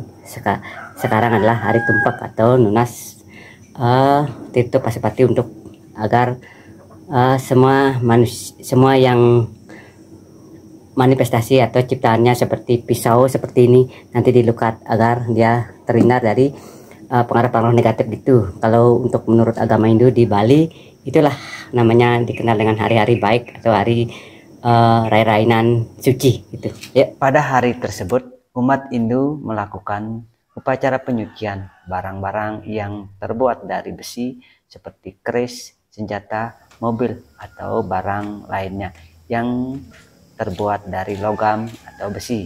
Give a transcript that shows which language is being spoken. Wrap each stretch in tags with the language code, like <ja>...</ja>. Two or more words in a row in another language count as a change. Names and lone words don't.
<id>Sekarang adalah hari Tumpak atau Nunas Tirto Pasupati, untuk agar semua yang manifestasi atau ciptaannya seperti pisau seperti ini nanti dilukat agar dia terhindar dari pengaruh-pengaruh negatif itu. Kalau untuk menurut agama Hindu di Bali, itulah namanya dikenal dengan hari-hari baik atau hari rai-rainan suci gitu. Ya. Pada hari tersebut, umat Hindu melakukan upacara penyucian barang-barang yang terbuat dari besi seperti keris, senjata, mobil, atau barang lainnya yang terbuat dari logam atau besi.</id>